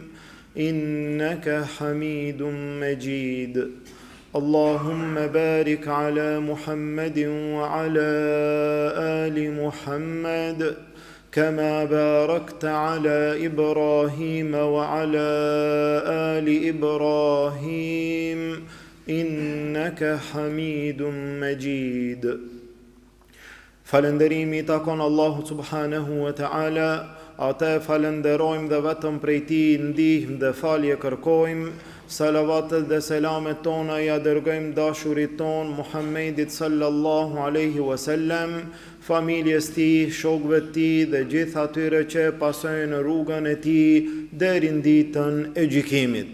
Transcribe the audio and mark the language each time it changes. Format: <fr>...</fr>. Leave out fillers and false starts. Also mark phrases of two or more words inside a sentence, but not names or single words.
<ar>إنك حميد مجيد اللهم بارك على محمد وعلى آل محمد كما باركت على إبراهيم وعلى آل إبراهيم إنك حميد مجيد.</ar> <sq>Falënderimi takon Allahu</sq> <ar>سبحانه وتعالى,</ar> <sq>ata falenderojmë dhe vetëm prej Tij ndihmë dhe falje kërkojmë. Salavatet dhe selamet tona ja dërgojmë dashurit ton Muhammedit</sq> <ar>صلى الله عليه وسلم,</ar> <sq>familjes tij, shokëve të tij dhe gjithë atyre që pasojnë rrugën e tij deri në ditën e gjykimit.</sq>